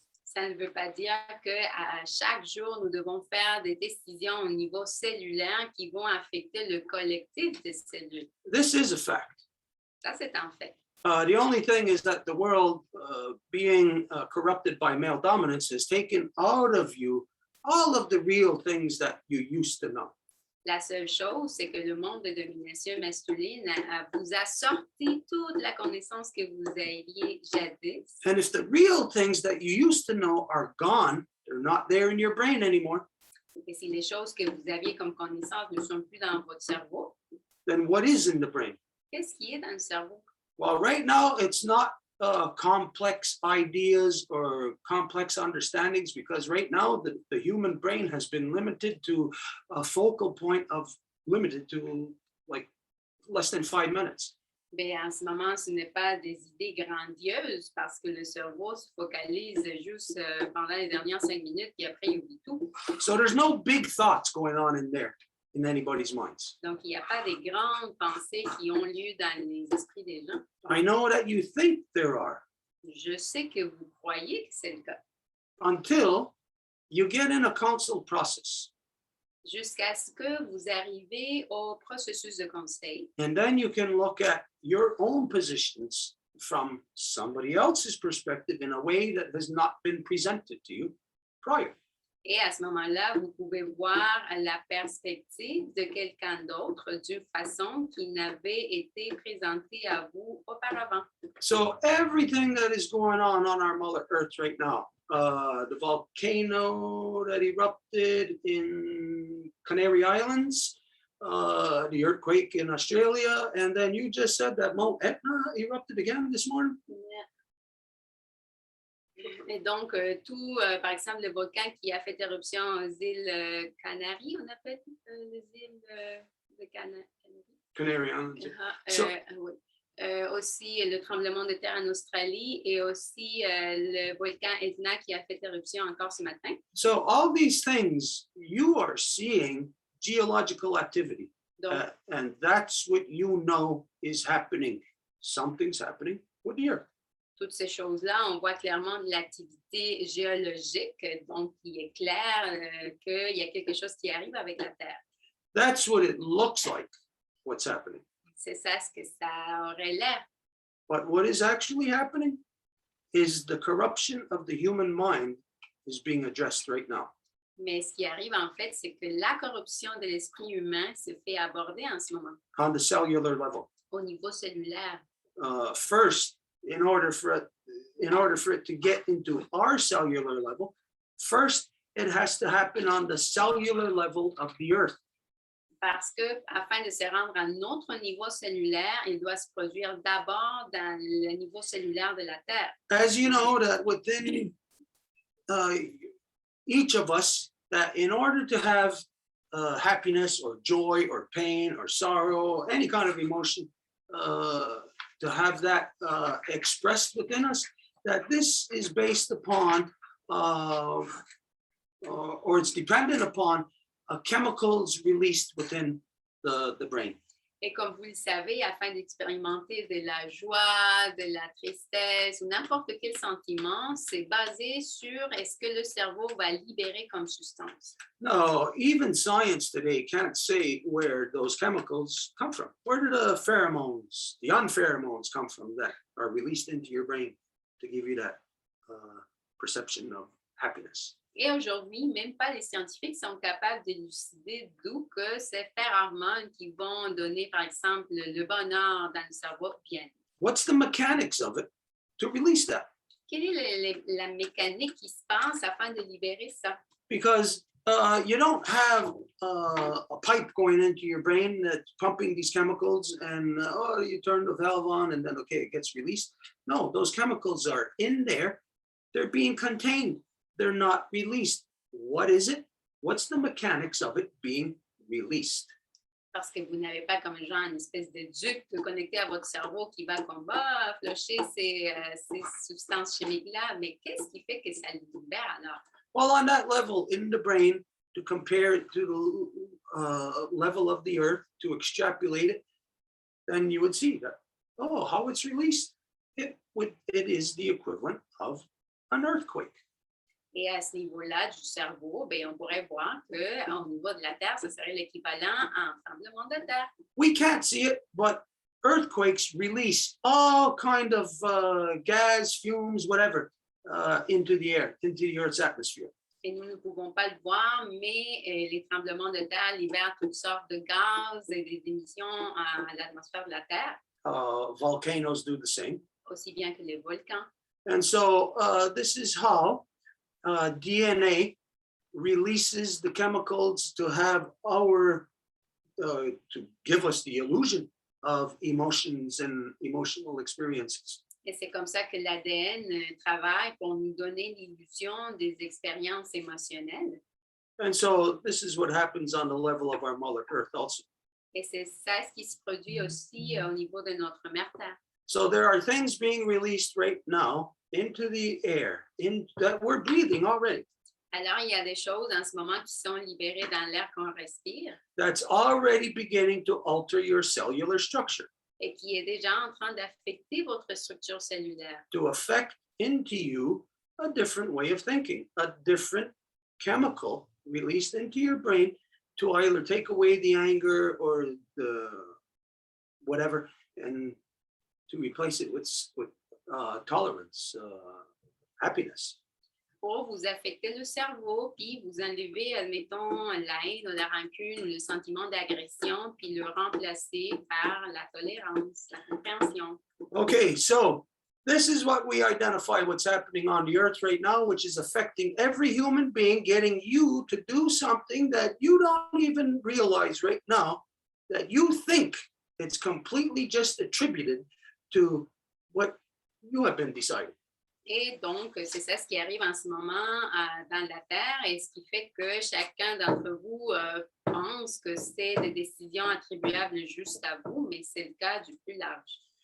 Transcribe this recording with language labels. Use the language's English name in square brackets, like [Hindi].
[French] Ça ne veut pas dire qu'à chaque jour, nous devons faire des décisions au niveau cellulaire qui vont affecter le collectif des cellules. [English] This is a fact. [French] Ça, c'est un fait. [English] The only thing is that the world being corrupted by male dominance has taken out of you all of the real things that you used to know. [French] La seule chose, c'est que le monde de domination masculine vous a sorti toute la connaissance que vous aviez jadis. [English] And if the real things that you used to know are gone, they're not there in your brain anymore, [French] Et si les choses que vous aviez comme connaissance ne sont plus dans votre cerveau, [English] then what is in the brain? [French] qu'est-ce qui est dans le cerveau? [English] Well, right now, it's not complex ideas or complex understandings, because right now the human brain has been limited to a focal point of limited to like less than 5 minutes. [French] Bien, en ce moment, ce n'est pas des idées grandioses parce que le cerveau se focalise juste pendant les dernières 5 minutes et après il oublie tout. [English] So there's no big thoughts going on in there in anybody's minds. [French] Donc, il n'y a pas de grandes pensées qui ont lieu dans les esprits des gens. [English] I know that you think there are, [French] Je sais que vous croyez que c'est le cas. [English] until you get in a council process. [French] Jusqu'à ce que vous arrivez au processus de conseil. [English] And then you can look at your own positions from somebody else's perspective in a way that has not been presented to you prior. [French] Et à ce moment-là, vous pouvez voir la perspective de quelqu'un d'autre d'une façon qui n'avait été présentée à vous auparavant. [English] So everything that is going on our Mother Earth right now, the volcano that erupted in Canary Islands, the earthquake in Australia, and then you just said that Mount Etna erupted again this morning. [French] Et donc, tout, par exemple, le volcan qui a fait éruption aux îles Canaries, on appelle les îles de Canaries. [English] Canary Islands. [French] Uh-huh. Oui. Aussi le tremblement de terre en Australie et aussi le volcan Etna qui a fait éruption encore ce matin. [English] So all these things, you are seeing geological activity, [French] Donc, [English] and that's what you know is happening. Something's happening with the earth. [French] toutes ces choses-là, on voit clairement de l'activité géologique, donc il est clair qu'il y a quelque chose qui arrive avec la Terre. [English] That's what it looks like, what's happening. [French] C'est ça ce que ça aurait l'air. [English] But what is actually happening is the corruption of the human mind is being addressed right now. [French] Mais ce qui arrive en fait, c'est que la corruption de l'esprit humain se fait aborder en ce moment, [English] On the cellular level. [French] au niveau cellulaire. [English] First, in order for it to get into our cellular level, first it has to happen on the cellular level of the earth. [French] Parce que, afin de se rendre à notre niveau cellulaire, il doit se produire d'abord dans le niveau cellulaire de la Terre. [English] As you know, that within each of us, that in order to have happiness or joy or pain or sorrow, any kind of emotion, to have that expressed within us, that this is based upon or it's dependent upon chemicals released within the brain. [French] Et comme vous le savez, afin d'expérimenter de la joie, de la tristesse ou n'importe quel sentiment, c'est basé sur est-ce que le cerveau va libérer comme substance. [English] No, even science today can't say where those chemicals come from. Where do the pheromones, the unpheromones come from that are released into your brain to give you that perception of happiness? [French] Et aujourd'hui, même pas les scientifiques sont capables d'élucider d'où que ces phéromones qui vont donner, par exemple, le bonheur dans le cerveau viennent. [English] What's the mechanics of it to release that? [French] Quelle est la mécanique qui se passe afin de libérer ça? [English] Because you don't have a pipe going into your brain that's pumping these chemicals and you turn the valve on and then, okay, it gets released. No, those chemicals are in there. They're being contained. They're not released. What is it? What's the mechanics of it being released? [French] Parce que vous n'avez pas comme genre une espèce de duc connecté à votre cerveau qui va comme flusher ces substances chimiques-là. Mais qu'est-ce qui fait que ça le libère alors? [English] Well, on that level in the brain, to compare it to the level of the earth, to extrapolate it, then you would see that, oh, how it's released. It is the equivalent of an earthquake. [French] Et à ce niveau-là du cerveau, ben, on pourrait voir qu'au niveau de la Terre, ce serait l'équivalent à un tremblement de terre. [English] We can't see it, but earthquakes release all kind of gas, fumes, whatever, into the air, into the Earth's atmosphere. [French] Et nous ne pouvons pas le voir, mais les tremblements de terre libèrent toutes sortes de gaz et des émissions à l'atmosphère de la Terre, [English] Volcanoes do the same. [French] aussi bien que les volcans. [English] And so this is how DNA releases the chemicals to have to give us the illusion of emotions and emotional experiences. [French] Et c'est comme ça que l'ADN travaille pour nous donner l'illusion des expériences émotionnelles. [English] And so this is what happens on the level of our Mother Earth also. [French] Et c'est ça ce qui se produit aussi au niveau de notre mère Terre. [English] So there are things being released right now into the air, that we're breathing already. [French] Alors, il y a des choses en ce moment qui sont libérées dans l'air qu'on respire [English] That's already beginning to alter your cellular structure, [French] et qui est déjà en train d'affecter votre structure cellulaire, [English] to affect into you a different way of thinking, a different chemical released into your brain to either take away the anger or the whatever, and to replace it with tolerance, happiness. [French] pour vous affecter le cerveau, puis vous enlever, admettons, la haine ou la rancune ou le sentiment d'agression, puis le remplacer par la tolérance, la compréhension. [English] Okay, so this is what we identify what's happening on the earth right now, which is affecting every human being, getting you to do something that you don't even realize right now, that you think it's completely just attributed to what you have been deciding. [French] Et donc, c'est ça ce qui arrive en ce moment dans la Terre et ce qui fait que chacun d'entre vous pense que c'est des décisions attribuables juste à vous, mais c'est le cas du plus large.